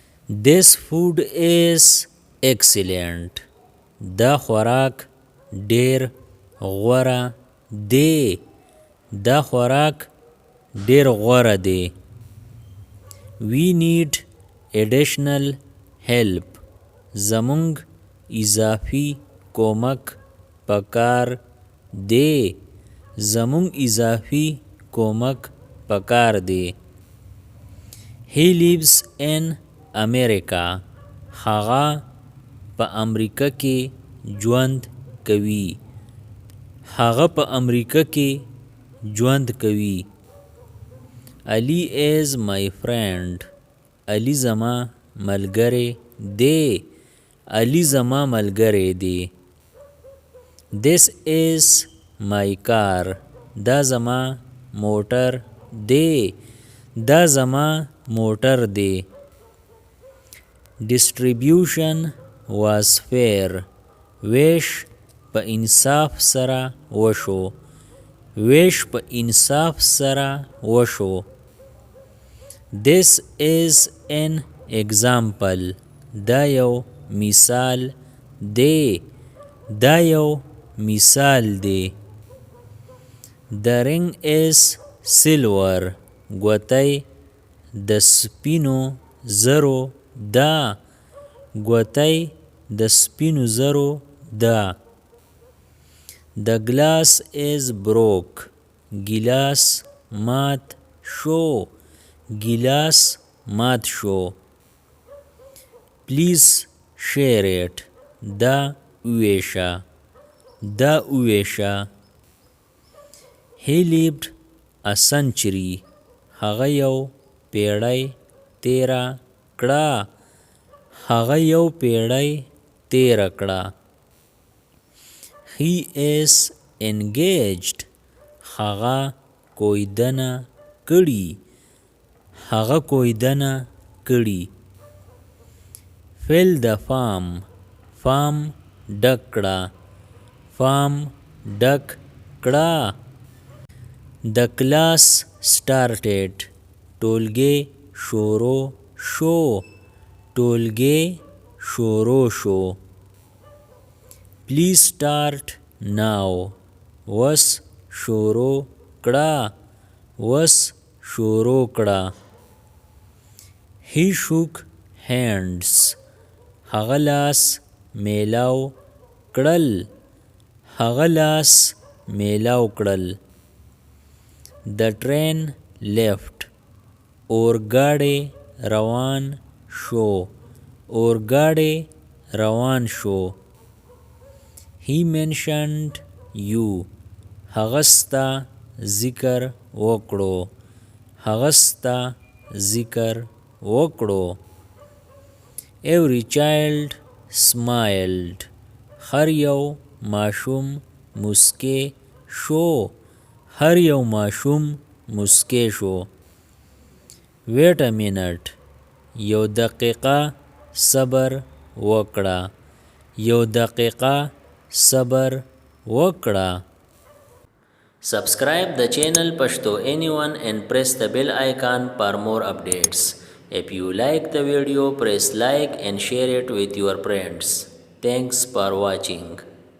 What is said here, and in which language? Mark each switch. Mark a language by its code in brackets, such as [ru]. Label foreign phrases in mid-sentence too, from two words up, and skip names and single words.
[en] This food is excellent. [ps] دا خوراک ډیر غوره دی. دا خوراک ډیر غوره دی. [en] We need additional help. [ps] زمونږ اضافي کومک پکار دی. زمونږ اضافي کومک پکار دی. [en] He lives in America. [ps] هغه په امریکا کې ژوند کوي. هغه په امریکا کې ژوند کوي. [en] Ali is my friend. [ps] Ali زما ملګری دی. Ali زما ملګری دی. [en] This is my car. [ps] دا زما موټر دی. دا زما موټر دی. [en] Distribution was fair. [ps] ویش په انصاف سره وشو. ویش په انصاف سره وشو. [en] This is an example. [ps] دا یو مثال دی. دا یو مثال دی. [en] The ring is silver. [ps] ګوتۍ د سپینو زرو دا. ګوتۍ د سپینو زرو دا. [en] The glass is broke. [ps] ګیلاس مات شو. ګیلاس مات شو. [en] Please share it. [ps] دا ویشه. دا ویشه. [en] He lived a century. [ps] هغه یو پیړۍ تیره کړه. هغه یو پیړۍ تیره کړه. [en] He is engaged. [ps] هغه کویدنه کړي. هغه کویدنه کړي. [en] Fill the farm. [ps] فارم ډک کړه. فارم ډک کړه. [en] The class started. [ps] ټولګي شروع شو. ټولګي شروع شو. [en] Please start now. [ps] وس شروع کړه. وس شروع کړه. [en] He shook hands. [ps] هغه لاس میلاو کړل. هغه لاس میلاو کړل. [en] The train left. [ps] اورګاډی روان شو. اورګاډی روان شو. [en] He mentioned you. [ps] هغه ستا ذکر وکړو. هغه ستا ذکر وکړو. [en] Every child smiled. [ps] هر یو ماشوم مسکی شو. هر یو ماشوم مسکی شو. [en] Wait a minute. [ps] یو دقیقه صبر وکړه. یو دقیقه صبر وکړه. [en] Subscribe the channel Pashto Anyone and press the bell icon for more updates. If you like the video, press like and share it with your friends. Thanks for watching.